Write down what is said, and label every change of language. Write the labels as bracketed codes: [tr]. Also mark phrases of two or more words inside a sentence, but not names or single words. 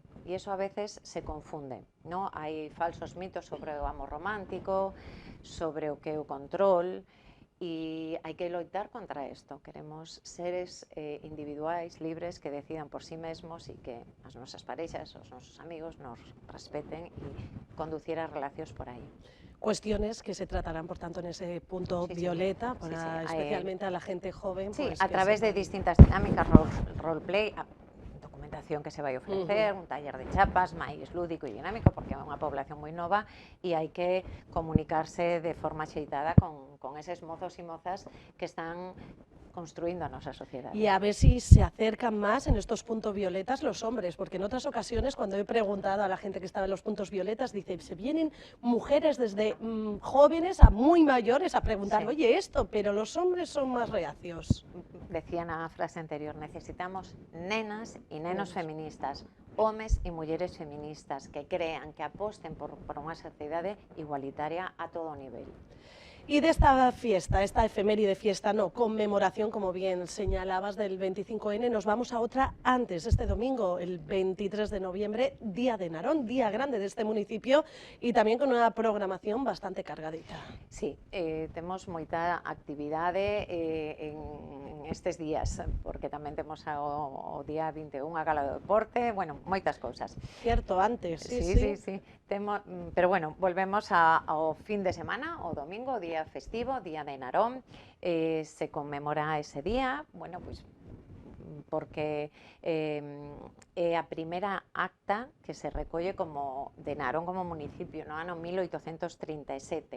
[gl] E iso a veces se confunde, non? Hai falsos mitos sobre o amor romántico, sobre o que é o control, e hai que loitar contra isto. Queremos seres individuais, libres, que decidan por sí mesmos e que as nosas parexas, os nosos amigos nos respeten e conducir as relacións por aí. [es] Cuestiones que se tratarán, por tanto, en ese punto violeta, para especialmente a la gente joven. Sí, pues, a través de distintas dinámicas, roleplay, [gl] documentación que se vai ofrecer, un taller de chapas máis lúdico e dinámico, porque é unha población moi nova e hai que comunicarse de forma axeitada con eses mozos e mozas que están [es] construyendo a nuestra sociedad. Y a ver si se acercan más en estos puntos violetas los hombres, porque en otras ocasiones cuando he preguntado a la gente que estaba en los puntos violetas, dice, se vienen mujeres desde jóvenes a muy mayores a preguntar, oye, esto, pero los hombres son más reacios. [gl] Decía na frase anterior, necesitamos nenas e nenos feministas, homes e mulleres feministas que crean, que aposten por unha sociedade igualitaria a todo nivel. [es] Y de esta fiesta, esta efeméride fiesta, no, conmemoración, como bien señalabas, del 25N, nos vamos a otra antes, este domingo, el 23 de noviembre, Día de Narón, día grande de este municipio y también con una programación bastante cargadita. Sí, [gl] temos moita actividade en estes días, porque tamén temos o día 21 a gala do deporte, bueno, moitas cousas. [es] Cierto, antes, sí. [gl] Pero bueno, volvemos ao fin de semana, o domingo, o día festivo, Día de Narón, se conmemora ese día, bueno, pois porque é a primeira acta que se recolle como de Narón como municipio no ano 1837.